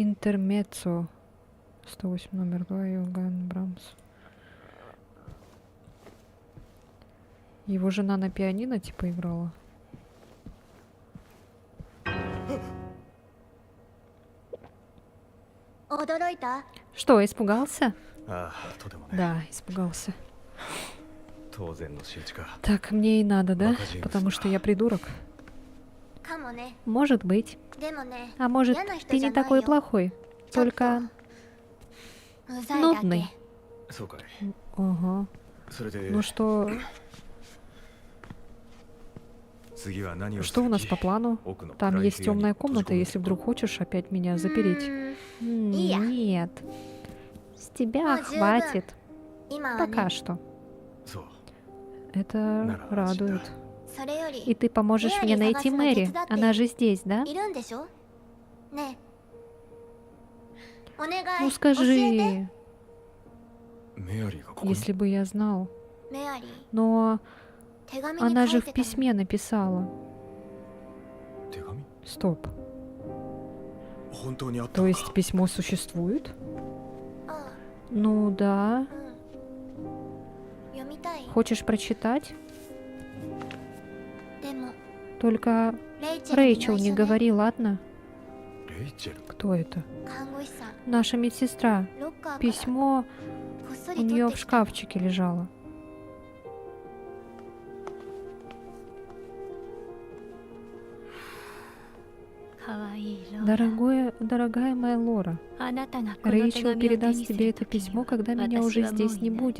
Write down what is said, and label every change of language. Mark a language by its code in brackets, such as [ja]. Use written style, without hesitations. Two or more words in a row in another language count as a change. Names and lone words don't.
[ru] Интермеццо. 108 номер 2, Йоганн Брамс. Его жена на пианино типа играла. Что, испугался? [ja] ああ、とてもね。 [ru] Да, испугался. [ja] 当然の仕打ちか。 [ru] Так мне и надо, да? Покажи, Потому что я придурок. [ja] かもね。 [ru] Может быть. [ja] でもね、 [ru] А может, Я на что ты не же такой знаю. плохой. Только [ja] うざいだけ。 [ru] нудный. [ja] そうかい。 [ru] Ага. [ja] それで、 [ru] Ну что, [ja] 次は何をす [ru] что [ja] る [ru] у нас [ja] 気 [ru] по плану? [ja] 奥の [ru] Там [ja] 暗い [ru] есть [ja] 部屋に [ru] темная [ja] 閉じ [ru] комната, [ja] 込める [ru] если вдруг хочешь опять меня запереть. [ja] いいや。 [ru] Нет. С тебя Ну, хватит. [ja] 今は [ru] Пока [ja] ね、 [ru] что. [ja] そう。 [ru] Это Нормально, радует. [ja] それより [ru] И ты поможешь Мэри мне найти Загасу Мэри. Надецу датте. Она же здесь, да? [ja] いるんでしょねえ。お願い。 [ru] Ну [ja] 教えて。 [ru] скажи, [ja] メアリーがここに。 [ru] если бы я знал. [ja] メアリー、 [ru] Но [ja] 手紙に [ru] она [ja] 書 [ru] же [ja] い [ru] в [ja] てたの。 [ru] письме написала. [ja] 手紙？ [ru] Стоп. [ja] 本当にあった [ru] То [ja] の [ru] есть [ja] か。 [ru] письмо существует? [ja] ああ、 [ru] Ну да. [ja] うん。読みたい。 [ru] Хочешь прочитать? [ja] でも、 [ru] Только [ja] レイチェル [ru] Рэйчел [ja] に [ru] не [ja] 内緒で [ru] говори, ладно? [ja] レイチェル。 [ru] Кто это? [ja] 看護師さん、 [ru] Наша медсестра. [ja] ロッカーから [ru] Письмо [ja] こっそ [ru] у [ja] り取 [ru] нее [ja] っ [ru] в [ja] てきたの。 [ru] шкафчике лежало. Дорогая моя Лора, Рэйчел передаст тебе это письмо, когда меня уже здесь не будет.